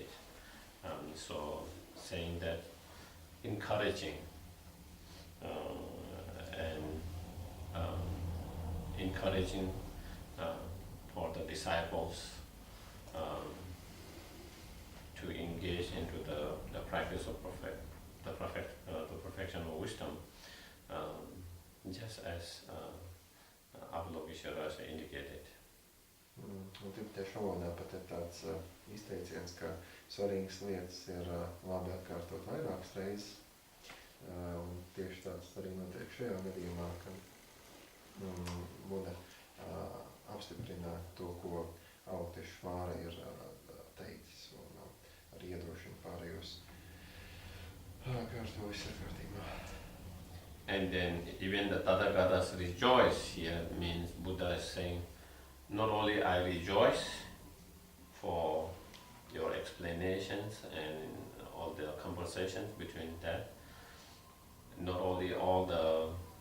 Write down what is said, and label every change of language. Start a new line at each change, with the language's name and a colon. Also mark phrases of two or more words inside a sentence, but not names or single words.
English: So saying that, encouraging encouraging for the disciples to engage into the practice of the perfection of wisdom, just as Avalokiteshvara indicated.
Latvian: Un tiešām valodā pat ir tāds izteiciens, ka svarīgas lietas ir labi atkārtot vairākas reizes. Un tieši tāds arī notiek šajā gadījumā, ka Buddha apstiprina to, ko Avalokiteshvara ir teicis, un arī iedrošina pārējos kārto viss ir kārtībā.
English: And then even the Tathagatas rejoice here means Buddha is saying, not only I rejoice for your explanations and all the conversations between that, not only all the